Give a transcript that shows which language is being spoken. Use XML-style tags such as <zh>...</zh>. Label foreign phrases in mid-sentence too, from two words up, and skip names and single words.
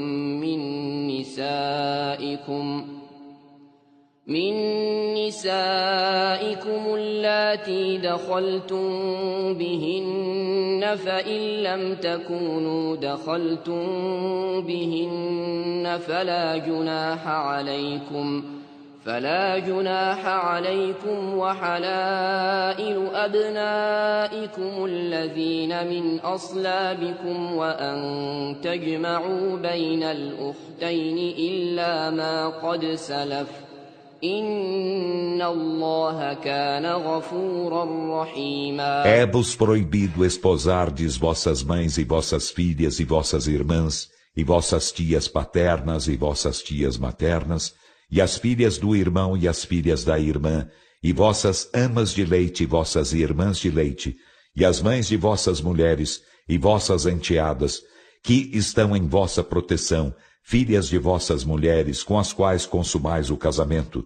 <ar>من نسائكم اللاتي دخلتم بهن فإن لم تكونوا دخلتم بهن فلا جناح عليكم وحلائل أبنائكم الذين من أصلابكم وأن تجمعوا بين الأختين إلا ما قد سلف إن الله كان غفورا رحيما.</ar> <pt>É-vos proibido esposardes vossas mães e vossas filhas e vossas irmãs, e vossas tias paternas e vossas tias maternas, e as filhas do irmão e as filhas da irmã, e vossas amas de leite e vossas irmãs de leite, e as mães de vossas mulheres e vossas enteadas, que estão em vossa proteção, filhas de vossas mulheres com as quais consumais o casamento.</pt>